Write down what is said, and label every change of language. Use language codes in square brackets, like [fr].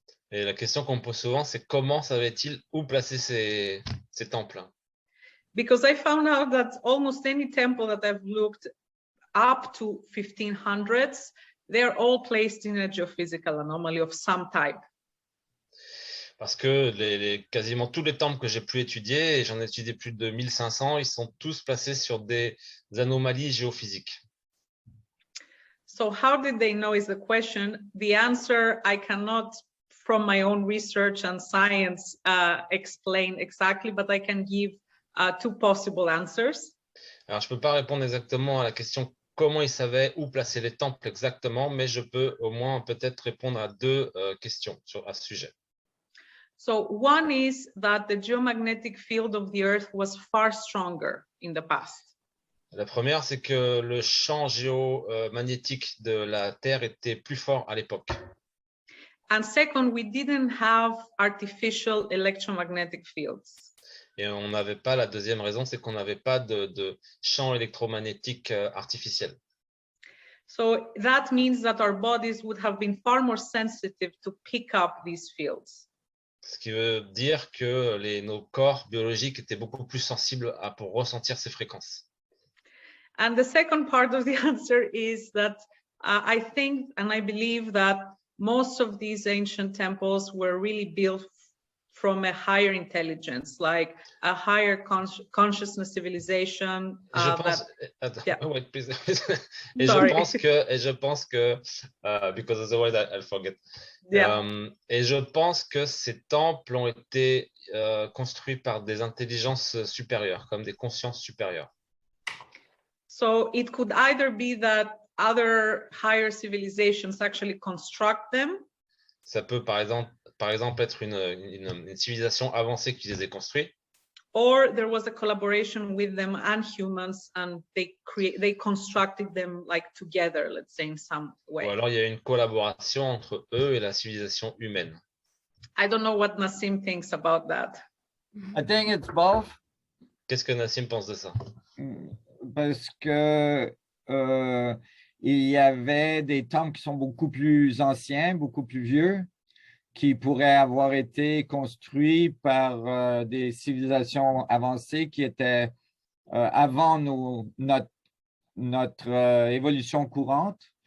[fr] Et la question qu'on me pose souvent, c'est comment savaient-ils où placer ces temples? [en] Because I found out that almost any temple that I've looked up to 1500s, they're all placed in a geophysical anomaly of some type. [fr] Parce que quasiment tous les temples que j'ai pu étudier, et j'en ai étudié plus de 1500, ils sont tous placés sur des anomalies géophysiques. [en] So how did they know is the question. The answer, I cannot, from my own research and science, explain exactly, but I can give two possible answers. [fr] Alors, je ne peux pas répondre exactement à la question comment ils savaient où placer les temples exactement, mais je peux au moins peut-être répondre à deux questions à ce sujet. [en] So one is that the geomagnetic field of the Earth was far stronger in the past. [fr] La première, c'est que le champ géomagnétique de la Terre était plus fort à l'époque. [en] And second, we didn't have artificial electromagnetic fields. [fr] Et on n'avait pas, la deuxième raison, c'est qu'on n'avait pas de champ électromagnétique artificiel. [en] So that means that our bodies would have been far more sensitive to pick up these fields. [fr] Ce qui veut dire que nos corps biologiques étaient beaucoup plus sensibles pour ressentir ces fréquences. [en] And the second part of the answer is that I think and I believe that most of these ancient temples were really built from a higher intelligence, like a higher consciousness civilization. [fr] Je pense, [en] yeah. wait, please. Sorry. [fr] je pense que [en] because otherwise I'll forget. Yeah. [fr] Et je pense que ces temples ont été construits par des intelligences supérieures, comme des consciences supérieures. [en] So it could either be that other higher civilizations actually construct them. [fr] Ça peut par exemple être une civilisation avancée qui les ait construits. [en] Or there was a collaboration with them and humans, and they constructed them like together, let's say in some way. [fr] Ou alors il y a une collaboration entre eux et la civilisation humaine. [en] I don't know what Nassim thinks about that. I think it's both. [fr] Qu'est-ce que Nassim pense de ça? Parce que il y avait des temples qui sont beaucoup plus anciens, beaucoup plus vieux, qui pourraient avoir été construits par des civilisations avancées qui étaient avant notre évolution courante.